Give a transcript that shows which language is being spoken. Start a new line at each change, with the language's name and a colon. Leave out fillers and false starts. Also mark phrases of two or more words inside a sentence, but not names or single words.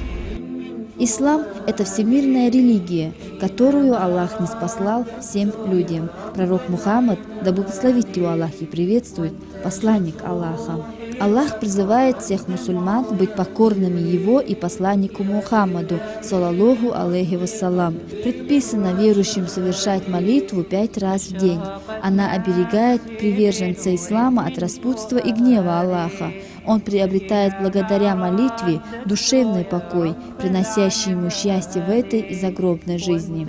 Russian: Ислам – это всемирная религия, которую Аллах ниспослал всем людям. Пророк Мухаммад, да благословит его Аллах и приветствует, посланник Аллаха. Аллах призывает всех мусульман быть покорными Его и посланнику Мухаммаду,
Arabic: صلى الله عليه وسلم.
Russian: Предписано верующим совершать молитву 5 раз в день. Она оберегает приверженца ислама от распутства и гнева Аллаха. Он приобретает благодаря молитве душевный покой, приносящий ему счастье в этой и загробной жизни.